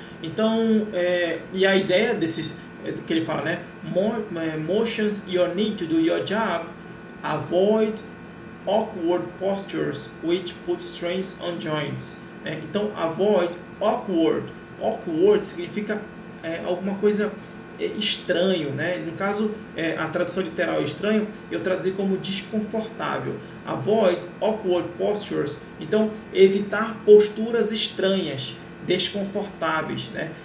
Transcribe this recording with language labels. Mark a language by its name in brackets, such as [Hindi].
[Portuguese] Então, e a ideia desses que ele fala, né? [English] Motions you need to do your job, avoid awkward postures which put strains on joints. Então, avoid awkward. [Portuguese] Awkward significa alguma coisa estranho, né? No caso, a tradução literal é estranho, eu traduzi como desconfortável. [English] Avoid awkward postures. [Portuguese] Então, evitar posturas estranhas, desconfortáveis, né?